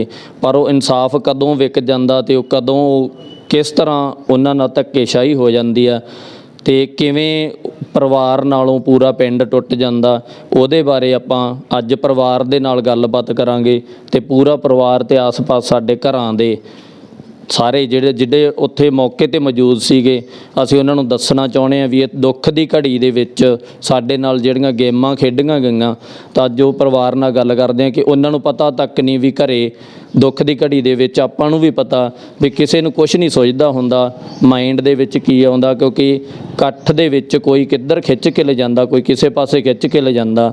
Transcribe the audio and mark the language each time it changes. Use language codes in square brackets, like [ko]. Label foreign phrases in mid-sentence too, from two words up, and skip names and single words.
[pa] ਪਰ ਵੋ ਇਨਸਾਫ਼ ਕਦੋਂ ਵਿਕ ਜਾਂਦਾ ਤੇ ਕਦੋਂ ਕਿਸ ਤਰ੍ਹਾਂ ਉਨ੍ਹਾਂ ਨਾਲ ਧੱਕੇਸ਼ਾਹੀ ਹੋ ਜਾਤੀ ਹੈ ਤੇ ਕਿਵੇਂ ਪਰਿਵਾਰ ਨਾਲੋਂ ਪੂਰਾ ਪਿੰਡ ਟੁੱਟ ਜਾਂਦਾ, ਉਹਦੇ ਬਾਰੇ ਆਪਾਂ ਅੱਜ ਪਰਿਵਾਰ ਦੇ ਨਾਲ ਗੱਲਬਾਤ ਕਰਾਂਗੇ ਤੇ ਪੂਰਾ ਪਰਿਵਾਰ ਤੇ ਆਸ ਪਾਸ ਸਾਡੇ ਘਰਾਂ ਦੇ ਸਾਰੇ ਜਿਹੜੇ ਉੱਥੇ ਮੌਕੇ ਤੇ ਮੌਜੂਦ ਸੀਗੇ ਅਸੀਂ ਉਹਨਾਂ ਨੂੰ ਦੱਸਣਾ ਚਾਹੁੰਦੇ ਹਾਂ ਵੀ ਇਹ ਦੁੱਖ ਦੀ ਘੜੀ ਦੇ ਵਿੱਚ ਸਾਡੇ ਨਾਲ ਜਿਹੜੀਆਂ ਗੇਮਾਂ ਖੇਡੀਆਂ ਗਈਆਂ ਤਾਂ ਅੱਜ ਉਹ ਪਰਿਵਾਰ ਨਾਲ ਗੱਲ ਕਰਦੇ ਹਾਂ ਕਿ ਉਹਨਾਂ ਨੂੰ ਪਤਾ ਤੱਕ ਨਹੀਂ ਵੀ ਘਰੇ ਦੁੱਖ ਦੀ ਘੜੀ ਦੇ ਵਿੱਚ ਆਪਾਂ ਨੂੰ ਵੀ ਪਤਾ ਵੀ ਕਿਸੇ ਨੂੰ ਕੁਝ ਨਹੀਂ ਸੋਚਦਾ ਹੁੰਦਾ ਮਾਈਂਡ ਦੇ ਵਿੱਚ ਕੀ ਆਉਂਦਾ, ਕਿਉਂਕਿ ਇਕੱਠ ਦੇ ਵਿੱਚ ਕੋਈ ਕਿੱਧਰ ਖਿੱਚ ਕੇ ਲੈ ਜਾਂਦਾ, ਕੋਈ ਕਿਸੇ ਪਾਸੇ ਖਿੱਚ ਕੇ ਲੈ ਜਾਂਦਾ।